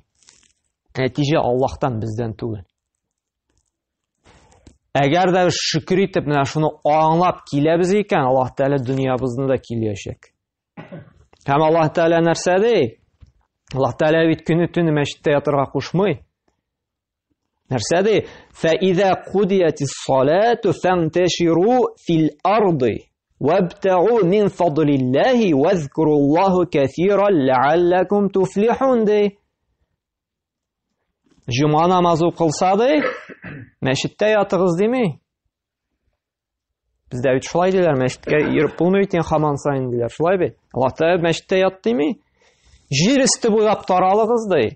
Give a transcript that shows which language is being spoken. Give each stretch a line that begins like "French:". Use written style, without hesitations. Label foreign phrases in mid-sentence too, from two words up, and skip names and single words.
Tatar: Нәтиҗә Аллаһтан, бездән түгел. Әгәр дә шөкер итеп, менә шуны аңлап киләбез икән, Аллаһ Тәала дөньябызны да киләчәк. Һәм Аллаһ Тәала нәрсә ди? Аллаһ Тәала бит көне-төне мәчеттә ятырга кушмый. Нәрсә ди?
Arabic: فَإِذَا قُضِيَتِ الصَّلَاةُ فَانْتَشِرُوا فِي الْأَرْضِ وَابْتَغُوا مِنْ فَضْلِ اللَّهِ وَاذْكُرُوا اللَّهَ كَثِيرًا لَعَلَّكُمْ تُفْلِحُونَ ди.
Tatar: Җума намазы укылса ди, мәчеттә ятыгыз дими. Бездә бит шулай диләр, мәчеткә йөреп булмый икән һаман сайын диләр. Шулай бит? Аллаһ Тәала мәчеттә ят дими. Җир өсте буйлап таралыгыз ди.